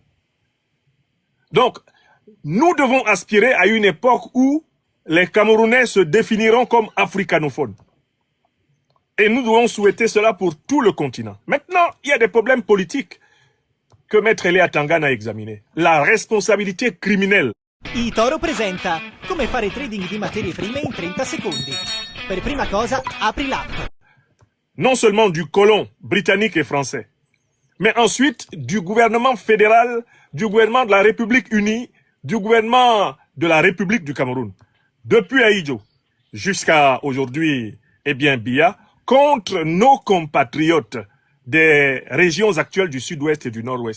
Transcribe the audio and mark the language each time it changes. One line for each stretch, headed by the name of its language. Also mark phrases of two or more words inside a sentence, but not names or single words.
French: Donc, nous devons aspirer à une époque où les Camerounais se définiront comme africanophones. Et nous devons souhaiter cela pour tout le continent. Maintenant, il y a des problèmes politiques que Maître Ele Atangan a examinés. La responsabilité criminelle.
Italian: eToro presenta come fare trading di materie prime in 30 secondi. Per prima cosa, apri l'app.
French: Non seulement du colon britannique et français, mais ensuite du gouvernement fédéral, du gouvernement de la République unie, du gouvernement de la République du Cameroun. Depuis Aïdjo jusqu'à aujourd'hui, eh bien Biya, contre nos compatriotes des régions actuelles du sud-ouest et du nord-ouest.